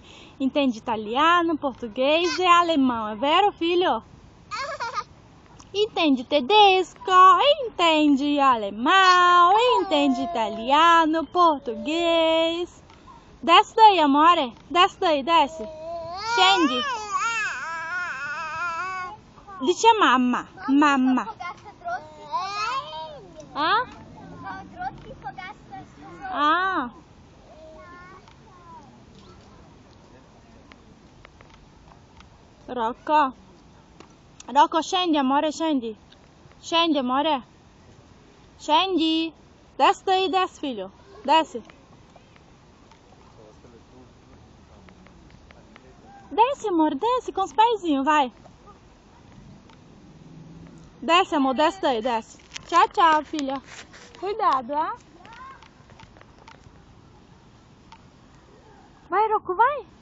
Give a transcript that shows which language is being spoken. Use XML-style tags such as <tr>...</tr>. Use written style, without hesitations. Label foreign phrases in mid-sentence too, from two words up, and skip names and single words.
<pt>Entende italiano, português e alemão. É vero, filho? Entende tedesco, entende alemão, entende italiano, português. Desce daí, amore. Desce daí, desce.</pt> <it>Scendi. Dice mamma. Ah? Ah. Rocco, scendi, amore, scendi. Scendi, amore. Scendi.</it> <pt>Desce daí, desce, filho. Desce. Desce, amor, desce com os pezinhos, vai. Desce, amor, desce daí, desce. Tchau, filha. Cuidado, ah? Vai, Rocco, vai.</pt>